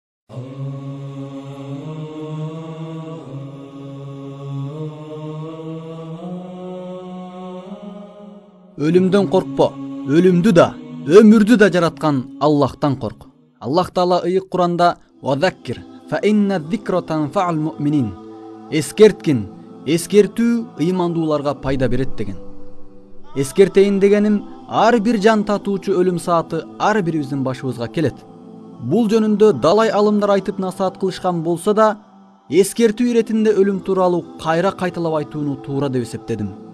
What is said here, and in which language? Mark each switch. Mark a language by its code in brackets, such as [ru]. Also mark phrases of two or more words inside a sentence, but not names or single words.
[ky] Өлүмдөн коркпо. Өлүмдү да, өмүрдү да жараткан Аллахтан корк. Аллах Таала ыйык Куранда «Вазаккир, [ar] فإن الذكرى تنفع المؤمنين». [ky] Эскерткин, эскертүү ыймандууларга пайда берет деген. Эскертейин дегеним, ар бир жан татуучу өлүм сааты ар бирибиздин башыбызга келет. Бул жөнүндө далай алымдар айтып насаат кылышкан болсо да, эскертүү иретинде өлүм тууралуу кайра кайталап айтууну туура деп эсептедим.